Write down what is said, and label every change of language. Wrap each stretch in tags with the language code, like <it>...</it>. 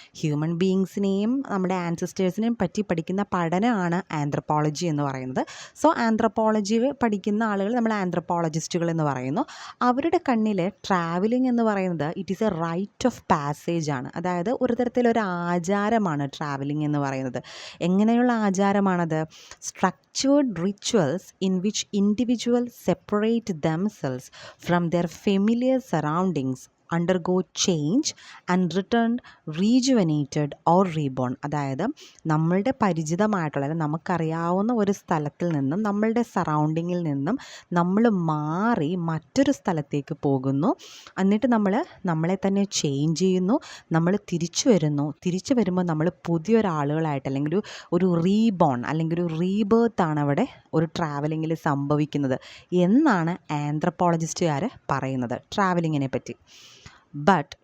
<ml>Human ബീയിങ്സിനെയും നമ്മുടെ ആൻസിസ്റ്റേഴ്സിനെയും പറ്റി പഠിക്കുന്ന പഠനമാണ് ആന്ത്രപ്പോളജി എന്ന് പറയുന്നത്. സോ ആന്ത്രപ്പോളജി പഠിക്കുന്ന ആളുകൾ നമ്മൾ ആന്ത്രപ്പോളജിസ്റ്റുകൾ എന്ന് പറയുന്നു. അവരുടെ കണ്ണിൽ ട്രാവലിംഗ് എന്ന് പറയുന്നത്</ml> <en>it is a rite of passage</en> <ml>ആണ്. അതായത് ഒരു തരത്തിലൊരു ആചാരമാണ് ട്രാവലിംഗ് എന്ന് പറയുന്നത്. എങ്ങനെയുള്ള ആചാരമാണത്?</ml> <en>Structured rituals in which individuals separate themselves from their familiar surroundings, undergo change and return rejuvenated or reborn.</en> <ml>അതായത് നമ്മളുടെ പരിചിതമായിട്ടുള്ള, നമുക്കറിയാവുന്ന ഒരു സ്ഥലത്തിൽ നിന്നും നമ്മളുടെ സറൗണ്ടിങ്ങിൽ നിന്നും നമ്മൾ മാറി മറ്റൊരു സ്ഥലത്തേക്ക് പോകുന്നു. എന്നിട്ട് നമ്മളെ തന്നെ ചേഞ്ച് ചെയ്യുന്നു. നമ്മൾ തിരിച്ചു വരുമ്പോൾ നമ്മൾ പുതിയൊരാളുകളായിട്ട്, അല്ലെങ്കിൽ ഒരു റീബോൺ അല്ലെങ്കിൽ ഒരു റീബേർത്താണ് അവിടെ ഒരു ട്രാവലിങ്ങിൽ സംഭവിക്കുന്നത് എന്നാണ് ആന്ത്രപ്പോളജിസ്റ്റുകാർ പറയുന്നത് ട്രാവലിങ്ങിനെ പറ്റി. But</ml>